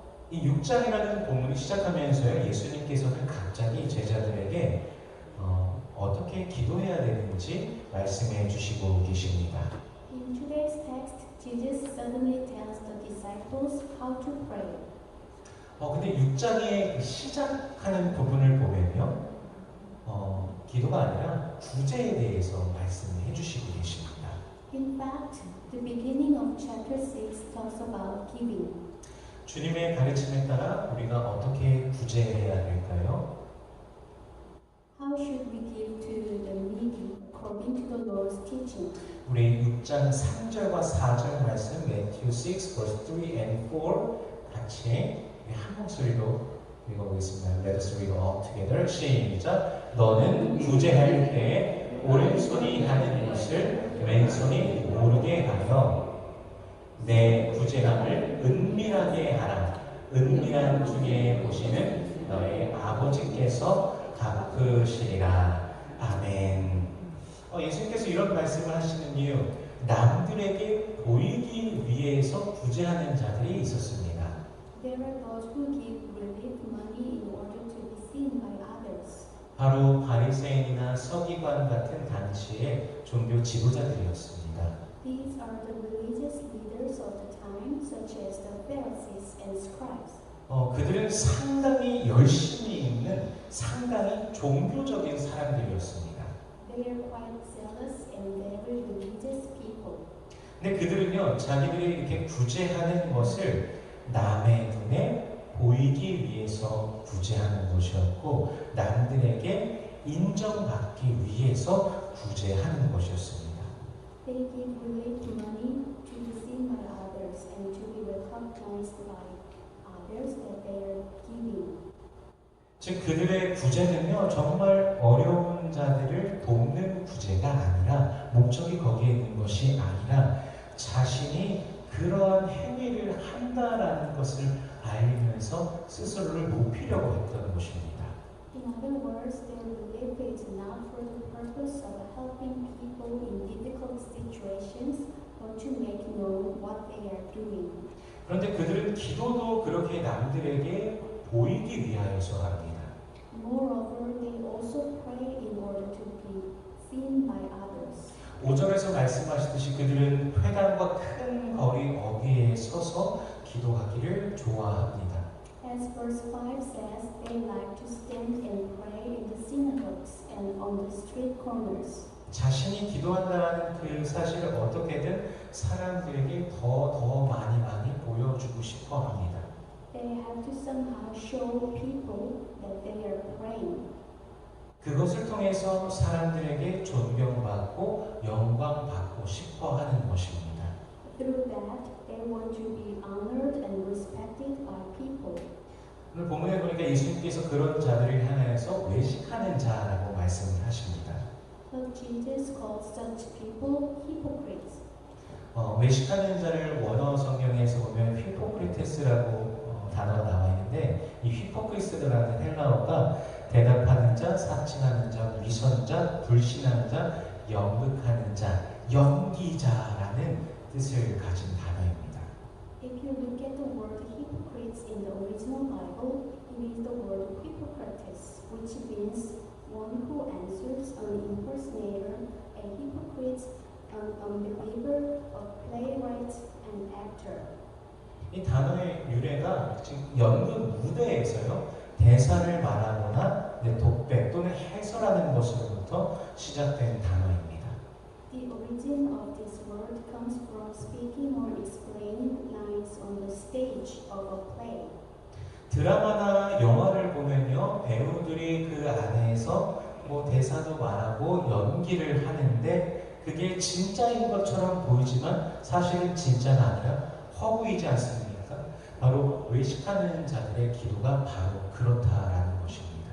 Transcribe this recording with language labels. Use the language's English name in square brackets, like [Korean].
[Korean] 이 6장이라는 본문이 시작하면서요, 예수님께서는 갑자기 제자들에게 어떻게 기도해야 되는지 말씀해 주시고 계십니다. [English] In today's text, Jesus suddenly tells the disciples how to pray. [Korean] 근데 6장의 시작하는 부분을 보면요, 기도가 아니라 구제에 대해서 말씀해 주시고 계십니다. [English] In fact, the beginning of chapter 6 talks about giving. [Korean] 주님의 가르침에 따라 우리가 어떻게 구제해야 될까요? [English] How should we give to the needy according to the Lord's teaching? [Korean] 우리 6장 3절과 4절 말씀 [English] Matthew 6 verse 3 and 4 [Korean] 같이 한 목소리로 읽어보겠습니다. [English] Let us read all together. [Korean] 시작. 너는 구제할 때에 오른손이 하는 것을 왼손이 모르게 하여 내 구제함을 은밀하게 하라. 은밀한 중에 보시는 너의 아버지께서 갚으시리라. 아멘. 예수님께서 이런 말씀을 하시는 이유, 남들에게 보이기 위해서 구제하는 자들이 있었습니다. [English] There are those who give relief money in order to be seen by others. [Korean] 바로 바리새인이나 서기관 같은 단체의 종교 지도자들이었습니다. [English] These are the religious leaders of the time, such as the Pharisees and scribes. [Korean] 그들은 상당히 열심히 있는 상당히 종교적인 사람들이었습니다. [English] They are quite zealous and very religious people. [Korean] 근데 그들은요, 자기들이 이렇게 구제하는 것을 남의 눈에 보이기 위해서 구제하는 것이었고, 남들에게 인정받기 위해서 구제하는 것이었습니다. [English] They give relief money to be seen by others and to be recognized by others that they are giving. [Korean] 즉 그들의 구제는요, 정말 어려운 자들을 돕는 구제가 아니라, 목적이 거기에 있는 것이 아니라 자신이 그러한 행위를 한다라는 것을 알면서 스스로를 높이려고 했던 것입니다. [English] In other words, their relief is not for the purpose of helping people in difficult situations, but to make known what they are doing. [Korean] 그런데 그들은 기도도 그렇게 남들에게 보이기 위하여서 합니다. [English] Moreover, they also pray in order to be seen by others. [Korean] 5절에서 말씀하시듯이 그들은 회당과 큰 거리 어귀에 서서 기도하기를 좋아합니다. [English] As verse 5 says, they like to stand and pray in the synagogues and on the street corners. [Korean] 자신이 기도한다는 그 사실을 어떻게든 사람들에게 더 많이 보여주고 싶어 합니다. [English] They have to somehow show people that they are praying. [Korean] 그것을 통해서 사람들에게 존경받고 영광받고 싶어 하는 것입니다. [English] Through that, they want to be honored and respected by people. [Korean] 오늘 본문에 보니까 예수님께서 그런 자들을 향해서 외식하는 자라고 말씀을 하십니다. [English] But Jesus calls such people hypocrites. [Korean] 외식하는 자를 원어 성경에서 보면 히포크리테스라고 단어가 나와 있는데, 이 히포크리스라는 헬라어가 대답하는 자, 사칭하는 자, 위선자, 불신하는 자, 연극하는 자, 연기자라는 뜻을 가진 단어입니다. [English] If you look at the word hypocrites in the original Bible, it is the word hypocrites, which means one who answers an impersonator, a hypocrite, an unbeliever, a playwright, an actor. [Korean] 이 단어의 유래가 지금 연극 무대에서요, 대사를 말하거나 독백 또는 해설하는 것으로부터 시작된 단어입니다. [English] The origin of this word comes from speaking or explaining lines on the stage of a play. [Korean] 드라마나 영화를 보면요, 배우들이 그 안에서 대사도 말하고 연기를 하는데, 그게 진짜인 것처럼 보이지만 사실은 진짜가 아니라 허구이지 않습니까? 바로 외식하는 자들의 기도가 바로 그렇다라는 것입니다.